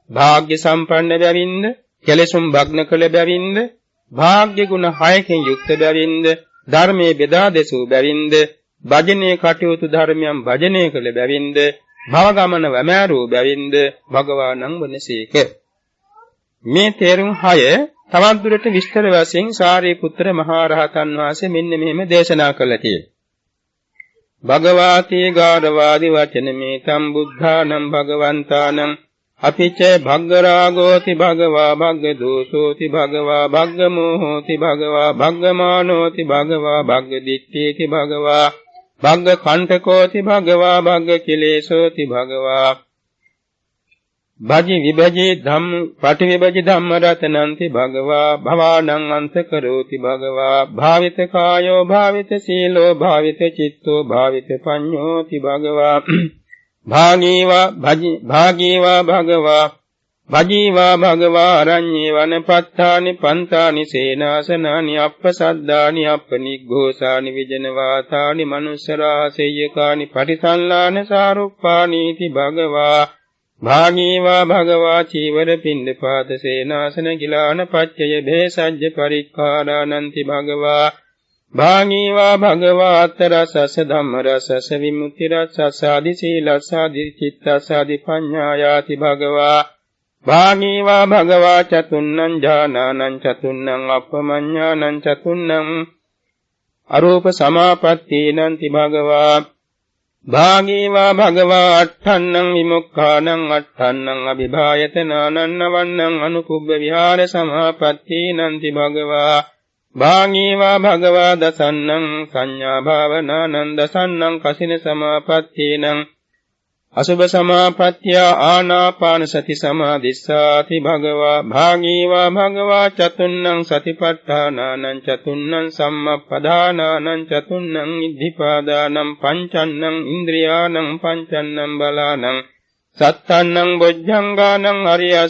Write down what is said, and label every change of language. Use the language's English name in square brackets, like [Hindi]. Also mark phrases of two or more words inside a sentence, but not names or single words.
[Sinhala] භාග්‍ය සම්පන්න බැවින්ද, කෙලෙසුම් භග්න කළ බැවින්ද, භාග්‍ය ගුණ 6කින් යුක්ත බැවින්ද, ධර්මයේ බෙදා දෙසූ බැවින්ද, භජනීය කටයුතු ධර්මයන් භජනය කළ බැවින්ද, භව ගමන වැමෑරූ බැවින්ද භගවානං වනසේක. මේ තේරුම් 6 තවත් දුරට විස්තර වශයෙන් සාරිපුත්‍ර මහ රහතන් වහන්සේ මෙන්න මෙහෙම දේශනා කළා කියලා. [Pali] භගවාතී ගාරවාදි වචනමේ තම් බුද්ධානම් භගවන්තානම් අපිච භග්ගරාගෝති භගවා භග්ග දෝසෝති භගවා භග්ග මෝහෝති භගවා භග්ගමානෝති භගවා භග්ග දිට්ඨීති භගවා භග්ග කණ්ඨකෝති භගවා භග්ග කිලේසෝති භගවා භජි විභජි ධම්ම පටිවිභජි ධම්ම රතනන්ති භගවා භවානං අන්ත කරෝති භගවා භාවිත කායෝ භාවිත සීලෝ භාවිත චිත්තෝ භාවිත පඤ්ඤෝති භගවා භාගීවා භගවා භජීවා භගවා අරඤ්ඤේ වනපත්තානි පන්තානි සේනාසනානි අප්පසද්දානි අප්පනිග්ඝෝසානි විජනවාතානි මනුස්සරාසෙය්‍යකානි පටිසල්ලාන සාරුප්පානීති භගවා භාගීවා භගවා චීවර පිණ්ඩපාත සේනාසන ගිලාන පච්චය භේසජ්ජ පරික්ඛාරානන්ති භගවා භාගීවා භගවා අත්තරසස ධම්මරසස විමුක්ති රසස ආදි සීලස ආදි චිත්තස ආදි පඤ්ඤායාති භගවා භාගීවා භගවා චතුන්නං ඥානං චතුන්නං අප්පමඤ්ඤානං චතුන්නං අරූප සමාපත්තීනන්ති භගවා භාගීවා භගවා අට්ඨන්නං විමුක්ඛානං අට්ඨන්නං අභිභායතනානං නවන්නං අනුකුබ්බ විහාර සමාපත්තීනන්ති භගවා භාගීවා භගවා දසන්නං සංඥා භාවනානං දසන්නං කසින සමාපත්තීනං අසුභ සමාපත්තිය ආනාපාන සති සමාදිස්සාති භගවා භාගීවා භගවා චතුන්නං සතිපට්ඨානානං චතුන්නං සම්මප්පදානානං චතුන්නං ඉද්ධිපාදානං පංචන්නං ඉන්ද්‍රියාණං පංචන්නං බලානං සත්තන්නං බොජ්ජංගානං අරියස්ස